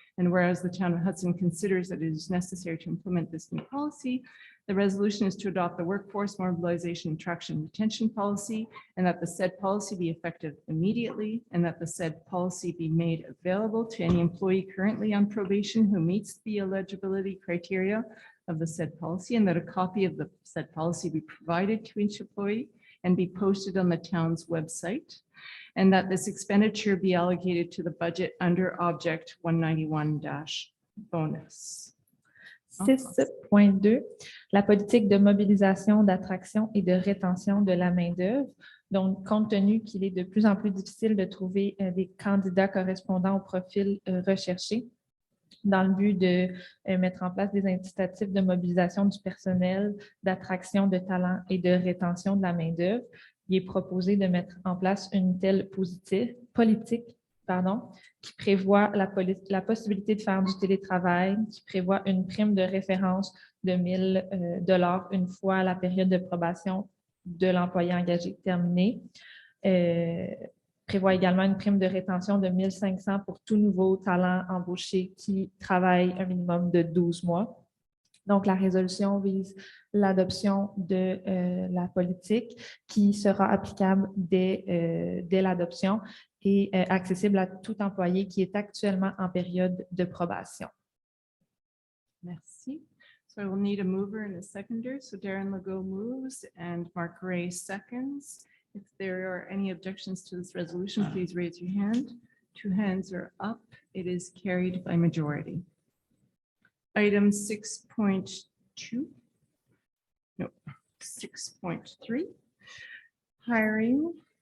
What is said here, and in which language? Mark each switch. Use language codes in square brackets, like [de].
[en] And whereas the town of Hudson considers that it is necessary to implement this new policy, the resolution is to adopt the workforce mobilization, attraction, and retention policy, and that the said policy be effective immediately, and that the said policy be made available to any employee currently on probation who meets the eligibility criteria of the said policy, and that a copy of the said policy be provided to each employee and be posted on the town's website, and that this expenditure be allocated to the budget under object 191-bonus. [fr] 6.2, la politique de mobilisation, d'attraction et de rétention de la main-d'œuvre. Donc, compte tenu qu'il est de plus en plus difficile de trouver des candidats correspondant au profil recherché, dans le but de mettre en place des incitatifs de mobilisation du personnel, d'attraction de talents et de rétention de la main-d'œuvre, il est proposé de mettre en place une telle politique qui prévoit la possibilité de faire du télétravail, qui prévoit une prime de référence de 1 000 $ une fois la période de probation de l'employé engagé terminée. Prévoit également une prime de rétention de 1 500 pour tout nouveau talent embauché qui travaille un minimum de 12 mois. Donc, la résolution vise l'adoption de la politique qui sera applicable dès l'adoption et accessible à tout employé qui est actuellement en période de probation. Merci. [en] So I will need a mover and a seconder. So Darren Legault moves and Mark Ray seconds. If there are any objections to this resolution, please raise your hand. 2 hands are up. It is carried by majority. Item 6.2. No, 6.3. Hiring.